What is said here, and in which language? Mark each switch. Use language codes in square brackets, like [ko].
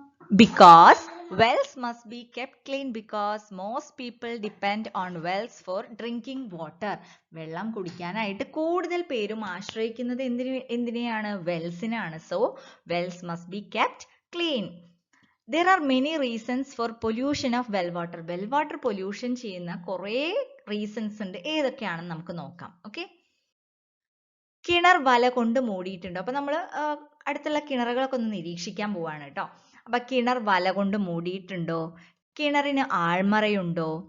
[en] Because wells must be kept clean because most people depend on wells for drinking water. [ml] വെള്ളം കുടിക്കാനായിട്ട് കൂടുതൽ പേരും ആശ്രയിക്കുന്നത് എന്തിനെയാണ്? വെൽസിനാണ്. [en] So wells must be kept clean. There are many reasons for pollution of well water. Well water pollution [ml] ചെയ്യുന്ന കുറേ reasons ഉണ്ട്. ഏതൊക്കെയാണെന്ന് നമുക്ക് നോക്കാം. ഓക്കെ, കിണർ വല കൊണ്ട് മൂടിയിട്ടുണ്ടോ? അപ്പൊ നമ്മൾ അടുത്തുള്ള കിണറുകളൊക്കെ ഒന്ന് നിരീക്ഷിക്കാൻ പോവാണ് കേട്ടോ. അപ്പൊ കിണർ വല കൊണ്ട് മൂടിയിട്ടുണ്ടോ? കിണറിന് ആൾമറയുണ്ടോ?